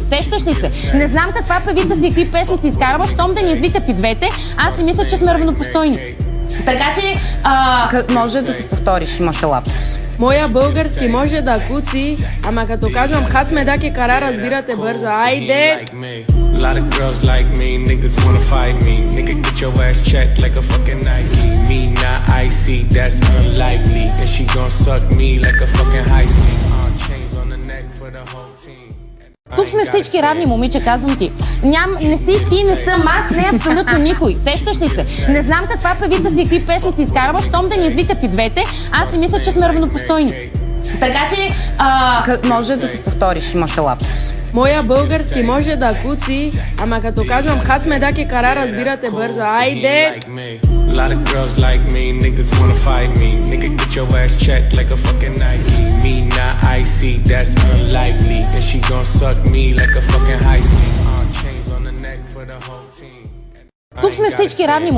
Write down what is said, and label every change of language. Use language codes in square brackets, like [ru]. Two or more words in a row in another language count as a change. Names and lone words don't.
[bg] Сещаш ли се? Не знам каква певица си, какви песни си изкарва, щом да ни извикат и двете, аз си мисля, че сме равнопостойни. Така че... Може да си повториш, имаше лапсус. Моя български може да куци, ама като казвам хасме да ке кара, разбирате бързо. Айде! [en] A lot of girls like me, niggas wanna fight me. Nigga, get your ass checked like a fucking Nike. Me not icy, that's unlikely. And she gon' suck me like a fucking high C. Chains on the neck for the whole team. [bg] Тук сме всички равни, момиче, казвам ти. Не си ти, не съм аз, не абсолютно никой. Сещаш ли се? Не знам каква певица си, какви песни си изкарва, щом да ни извикат и двете, аз си мисля, че сме равнопостойни. Така че... Може да си повториш, имаше лапсус. Моя български може да куци, ама като казвам хасме да ке кара, разбирате бързо. Айде! [en] A lot of girls like me, niggas wanna fight me. Nigga, get your ass checked like a fucking Nike. Me not icy, that's unlikely. And she gon' suck me like a fucking high C. Chains on the neck for the whole team. [bg] Тук сме всички равни, момиче.